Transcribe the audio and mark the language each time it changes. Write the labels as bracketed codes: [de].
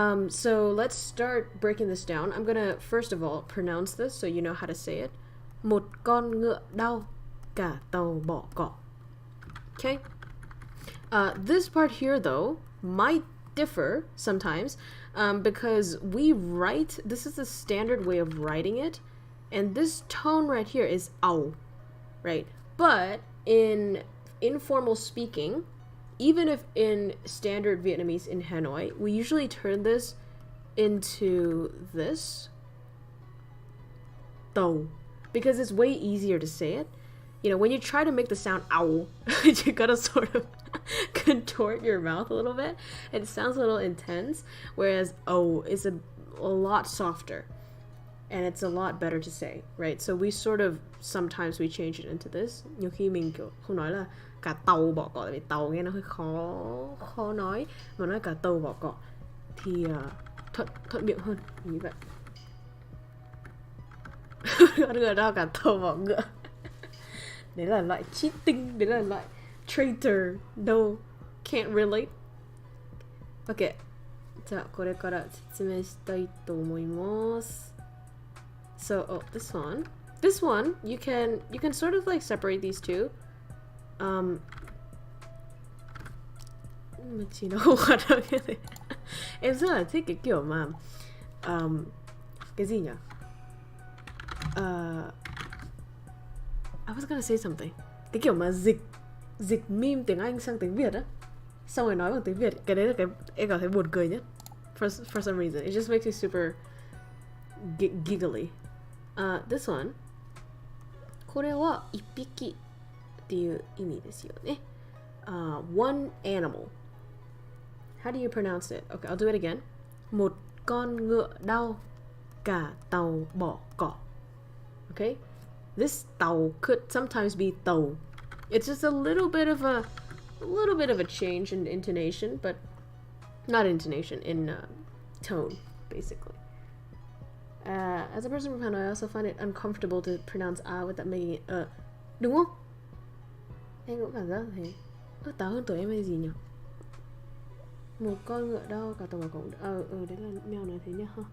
[en] So let's start breaking this down. I'm gonna first of all pronounce this so you know how to say it. [vi] Một con ngựa đau, cả tàu bỏ cỏ. [en] Okay. This part here though might differ sometimes because we write, this is the standard way of writing it, and this tone right here is ao, right? But in informal speaking, even if in standard Vietnamese in Hanoi, we usually turn this into this, tàu, because it's way easier to say it. You know, when you try to make the sound ow, you gotta sort of contort your mouth a little bit. It sounds a little intense, whereas oh is a lot softer. And it's a lot better to say, right? So we sort of, sometimes we change it into this. [vi] Nhiều khi mình kiểu không nói là cả tàu bỏ cỏ, tại vì tàu nghe nó hơi khó nói, mà nói cả tàu bỏ cỏ thì thuận miệng hơn, như vậy. Con ngựa đau cả tàu bỏ ngựa. Đấy là loại cheating, đấy là loại traitor. [en] No, can't relate. Okay. [ja] じゃあこれから説明したいと思います。 [en] So, this one, you can sort of like separate these two. [vi] Chị nó không hoạt động như thế. Em rất là thích cái kiểu mà cái gì nhỉ? [en] I was gonna say something. [vi] Cái kiểu mà dịch meme tiếng Anh sang tiếng Việt á, xong rồi nói bằng tiếng Việt. Cái đấy là cái em cảm thấy buồn cười nhất. [en] For some reason, it just makes me super giggly. This one, [ja] これは一匹っていう意味ですよね。 [en] One animal. How do you pronounce it? Okay, I'll do it again. [vi] Một con ngựa đau, cả tàu bỏ cỏ. [en] Okay? This tàu could sometimes be tàu. It's just a little bit of a change in intonation, but not intonation, in tone, basically. As a person from Hanoi, I also find it uncomfortable to pronounce without making it [vi] đúng không? Em cũng cảm giác thế. Táo hơn tuổi em hay gì nhỉ? Một con ngựa đau cả tàu cũng đấy là mèo nói thế nhá.